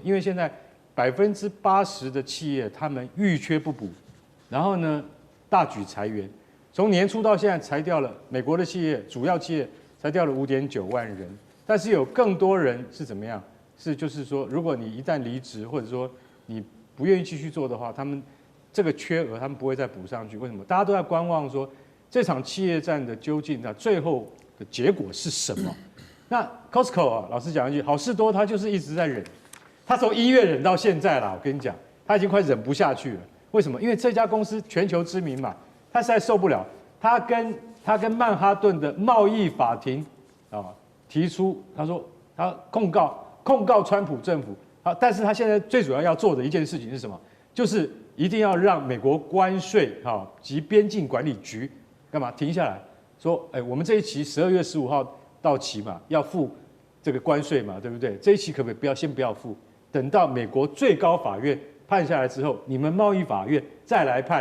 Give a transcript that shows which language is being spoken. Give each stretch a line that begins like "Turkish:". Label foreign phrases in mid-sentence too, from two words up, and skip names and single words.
Chinese: 因為現在80%的企業他們遇缺不補，然後呢大舉裁員，從年初到現在裁掉了美國的企業主要企業裁掉了5.9萬人，但是有更多人是怎麼樣？就是說，如果你一旦離職，或者說你不願意繼續做的話，他們這個缺額他們不會再補上去。為什麼？大家都在觀望說這場企業戰的究竟最後的結果是什麼？那 Costco 啊，老實講一句，好市多他就是一直在忍，他從1月忍到現在啦。我跟你講，他已經快忍不下去了。為什麼？因為這家公司全球知名嘛，他實在受不了。他跟曼哈頓的貿易法庭啊提出，他說他控告川普政府啊，但是他現在最主要做的一件事情是什麼？就是一定要讓美國關稅及邊境管理局幹嘛停下來說，我們這一期12月15號到期嘛，要付這個關稅嘛，對不對？這一期可不可以先不要付，等到美國最高法院判下来之後，你們貿易法院再來判。